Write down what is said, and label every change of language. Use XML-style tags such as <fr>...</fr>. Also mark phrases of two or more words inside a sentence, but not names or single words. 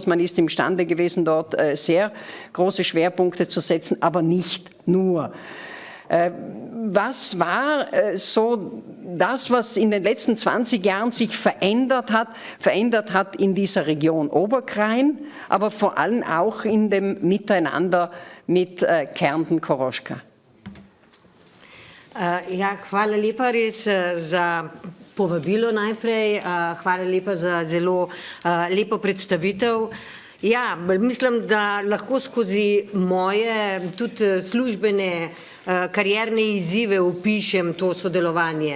<de>Man ist imstande gewesen, dort sehr große Schwerpunkte zu setzen, aber nicht nur. Was war so das, was in den letzten 20 Jahren sich verändert hat in dieser Region Oberkrain, aber vor allem auch in dem Miteinander mit Kärnten, Koroška.</de> <sl>Ja, hvala lepa res za povabilo najprej, hvala lepa za zelo lepo predstavitev. Ja, mislim, da lahko skozi moje tudi službene karierne izzive opišem to sodelovanje.</sl>